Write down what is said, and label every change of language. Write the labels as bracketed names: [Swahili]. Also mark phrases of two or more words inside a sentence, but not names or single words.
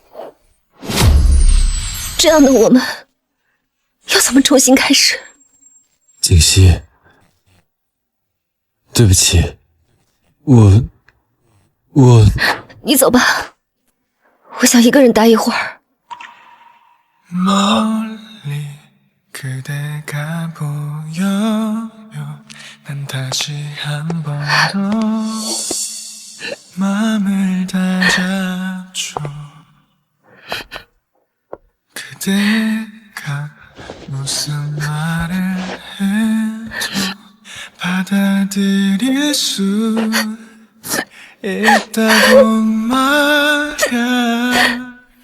[Chinese] 这样的我们，要怎么重新开始？景熙，对不起，我…… 你走吧，我想一个人待一会儿。 [Korean] 그대가 보여요. 난 다시 한 번 더 마음을 다잡죠. 그대가 무슨 말을 해도 받아들일 수 있다고 말야.